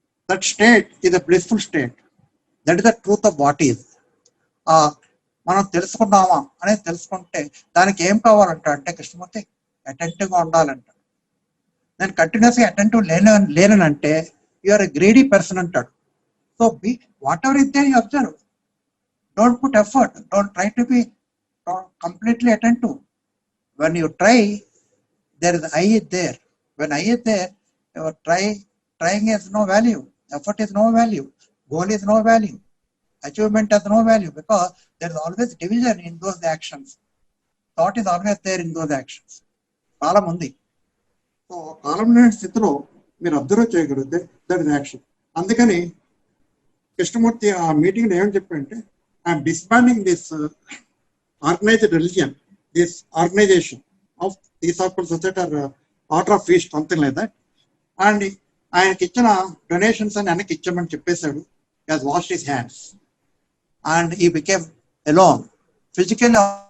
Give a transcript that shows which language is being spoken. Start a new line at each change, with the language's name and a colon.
English: That state is a blissful state. That is the truth of what is.
Telugu: మనం తెలుసుకున్నామా అనేది తెలుసుకుంటే దానికి ఏం కావాలంట అంటే కృష్ణమూర్తి అటెంటివ్ గా ఉండాలంట. నేను కంటిన్యూస్ గా attentive లేనంటే
English: you're a greedy person
Telugu: అంటాడు.
English: So be whatever is there you observe. Don't put effort. Don't try to be completely attentive. When you try, there is I is there. When I is there, your trying has no value. Effort is no value. Goal is no value. Achievement has no value because there is always division in those actions. Thought is always there in those actions.
Telugu: కాలం ఉంది. So కాలం లేని స్థితిలో మీరు observe చేయగలిగితే
English: That is action.
Telugu: అందుకని కృష్ణమూర్తి ఆ meeting ఏమని చెప్పారంటే,
English: I'm disbanding this organised religion, this organisation of theosophical society or order of east, something like that.
Telugu: And ఆయనకి ఇచ్చిన డొనేషన్స్ అని ఆయనకి ఇచ్చామని చెప్పేశాడు.
English: He has washed his hands and he became alone physically.